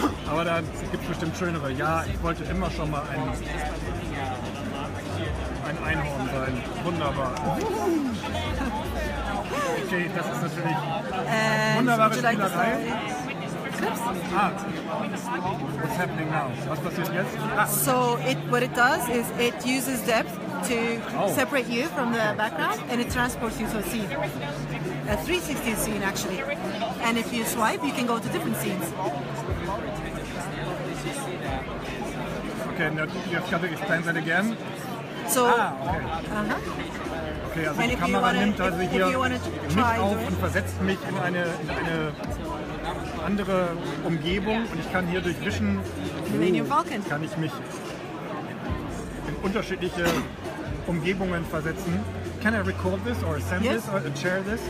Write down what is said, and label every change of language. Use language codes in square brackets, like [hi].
[de] Aber da gibt es bestimmt schönere. Ja, ich wollte immer schon mal ein Einhorn sein. Wunderbar. Okay, das ist natürlich wunderbare Spielerei. [en] What's happening now? [de] Was passiert jetzt? [en] So what it does is it uses depth to separate you from the background and it transports you to a scene. A 360 scene actually. And if you swipe, you can go to different scenes. Okay, now you've got to explain that again. So, [de] Okay, also die Kamera nimmt also hier mich auf und versetzt mich in eine andere Umgebung und ich kann hier durch Wischen kann ich mich in unterschiedliche Umgebungen versetzen. [en] Can I record this or send this or share this?